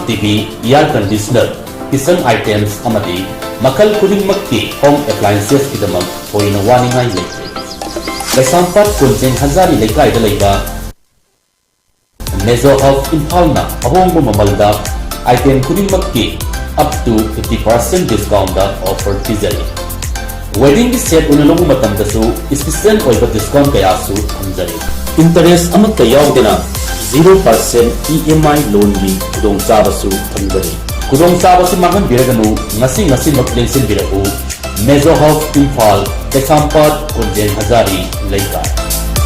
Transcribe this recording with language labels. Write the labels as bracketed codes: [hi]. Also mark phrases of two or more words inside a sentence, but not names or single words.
[en] TV, air conditioner, kitchen items, [mni] amadi makal khudingmakki [en] home appliances [mni] kidamak hoina waningai leite. Kasampat kunjeng hazari lekai da leiba Measure of Impalna ahongbo mamalda item khudingmakki [en] up to 50% discount [mni] da offer tizari. [en] Wedding set [mni] unalong matamdasu special oiba discount kaya su thamjari. Interest amatta yaudena [en] 0% EMI loan [mni] gi kudong sabasu thangbani. Kudong sabasi mahan biraganu ngasi maklengsin birahu Measure of Impal Kasampat Kunjen Hazari Lekai.